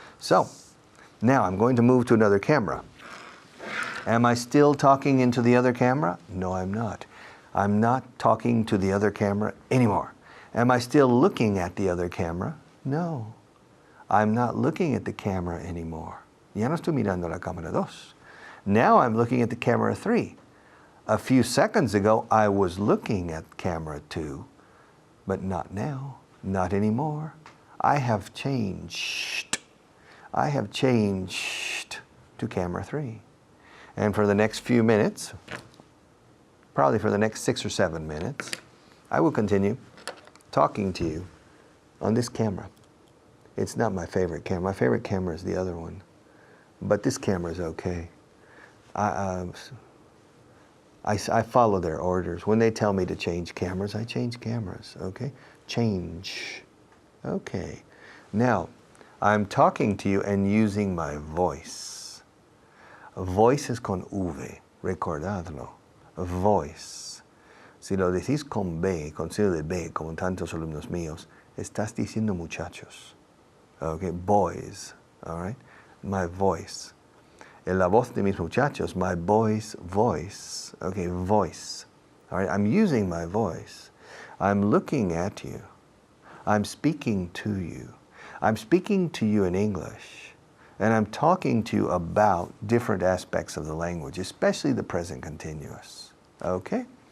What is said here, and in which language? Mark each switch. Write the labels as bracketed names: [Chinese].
[English] So, now I'm going to move to another camera. Am I still talking into the other camera? No, I'm not. I'm not talking to the other camera anymore. Am I still looking at the other camera? No. I'm not looking at the camera anymore. [Spanish] Ya no estoy mirando la cámara 2. [English] Now I'm looking at the camera 3. A few seconds ago, I was looking at camera 2, but not now, not anymore. I have changed. I have changed to camera 3. And for the next few minutes, probably for the next 6 or 7 minutes, I will continue talking to you on this camera. It's not my favorite camera. My favorite camera is the other one. But this camera is okay. I follow their orders. When they tell me to change cameras, I change cameras, okay? Change. Okay. Now, I'm talking to you and using my voice. [Spanish] Voice es con V, recordadlo. Voice. Si lo decís con B, con signo de B, como tantos alumnos míos, estás diciendo muchachos. [English] Okay, boys, all right? My voice. [Spanish] En la voz de mis muchachos, [English] my boy's voice. Okay, voice. All right, I'm using my voice. I'm looking at you. I'm speaking to you. I'm speaking to you in English. And I'm talking to you about different aspects of the language, especially the present continuous. Okay?